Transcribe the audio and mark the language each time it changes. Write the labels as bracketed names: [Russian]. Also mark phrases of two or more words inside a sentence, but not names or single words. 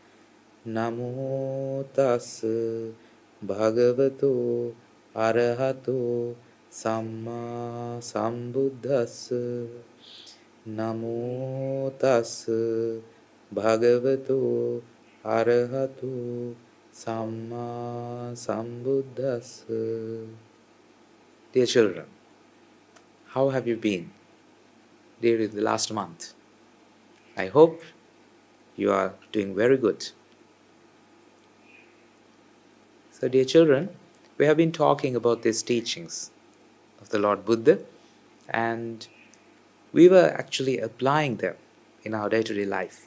[Pali] Namo tassa bhagavato arahato samma sambuddhassa. Namo tassa bhagavato arahato samma sambuddhassa. [English] Dear children, how have you been during the last month? I hope you are doing very good. So, dear children, we have been talking about these teachings of the Lord Buddha, and we were actually applying them in our day-to-day life.